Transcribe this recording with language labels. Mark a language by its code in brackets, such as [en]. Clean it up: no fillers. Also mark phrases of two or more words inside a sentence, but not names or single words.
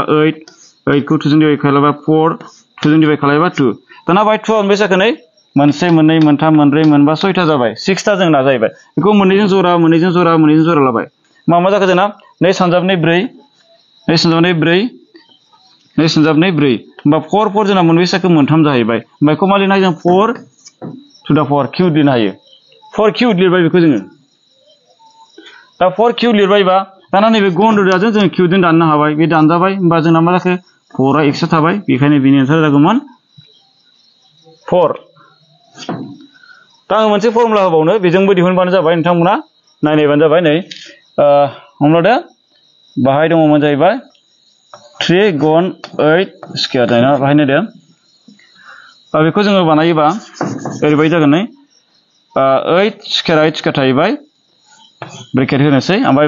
[brx] 8 खौ 2 जों डिभाइड खालामबा 4 2 जों डिभाइड खालामबा 2 दाना बाहाय 2 आ मोनबेसे जाखो नै मोनसे मोननै मोनथाम मोनब्रै मोनबा 6था जाबाय 6था जोंना जाहैबाय बेखौ मोननैजों जरा मोननैजों जरा मोननैजों जरा लाबाय मा जाखो जोंना 2 सानजाबनै 4 2 सानजाबनै 4 2 सानजाबनै 4 होमबा 4 4 जोंना मोनबेसे जाखो मोनथाम जाहैबाय ओमफ्राय बेखौ मा लिरनो हायो जों [en] 4 to the 4 cube [brx] लिरनो हायो 4 क्यूब लिरबाय बेखौ जोङो दा 4 क्यूब लिरबायबा दाना नैबे गणितजों जों क्यूबजों दाननो हाबाय बे दानजाबाय होमबा जोंना मा जाखो 4आ एक्सट्रा थाबाय बेखायनो बेनि एन्सार जागौमोन 4 दा आं मोनसे फर्मुला होबावनो बेजोंबो दिहुनबानो जाबाय नोंथांमोना नायनायबानो जाबाय नै हमलादो बाहाय दङमोन जाहैबाय 3 गुन 8 स्क्वायर जायना बाहाय नायदो बेखौ जोङो बानायोबा ओरैबायदि जागोन नै 8 स्क्वायर थाहैबाय ब्रेकेट होनोसै ओमफ्राय